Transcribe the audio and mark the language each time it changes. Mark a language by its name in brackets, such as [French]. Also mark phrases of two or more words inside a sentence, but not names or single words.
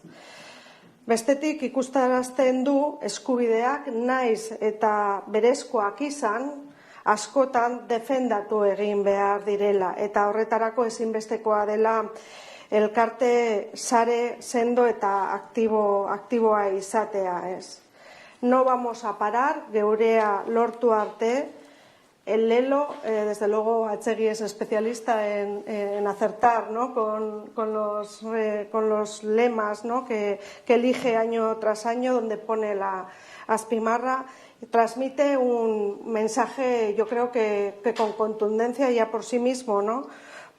[Basque] Bestetik ikustarazten du eskubideak naiz eta berezkoak izan, askotan defendatu egin behar direla, eta horretarako ezinbestekoa dela elkarte sare sendo eta aktiboa izatea, ez? [Spanish] No vamos a parar, [Basque] geurea lortu arte. [Spanish] El lelo, desde luego, Atzegi es especialista en acertar, ¿no? con los lemas, ¿no? que elige año tras año, donde pone la azpimarra, transmite un mensaje, yo creo que con contundencia ya por sí mismo, ¿no?